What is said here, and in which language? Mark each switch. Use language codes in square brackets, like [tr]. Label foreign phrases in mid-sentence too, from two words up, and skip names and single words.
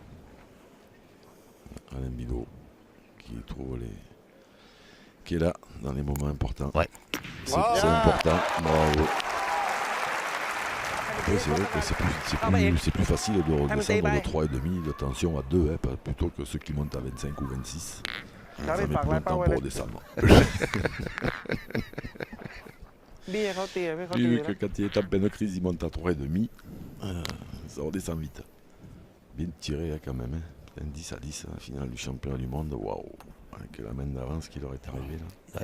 [fr] Alain Bidot qui est là dans les moments importants. Ouais. C'est important. Bravo. Après, c'est vrai que c'est plus facile de redescendre de 3,5 de tension à 2 hein, plutôt que ceux qui montent à 25 ou 26. Ça met plus longtemps pour redescendre. [th] เบี้ยเขาเตียไม่เขา [fr] Lui, [th] ตี [fr] que [th] นะ [fr] quand il est en pleine crise, il monte à 3,5. Ça redescend vite. Bien tiré hein, quand même. Hein. Un 10 à 10 à la finale du championnat du monde. Waouh. Avec la main d'avance qui leur est arrivée là. Ouais.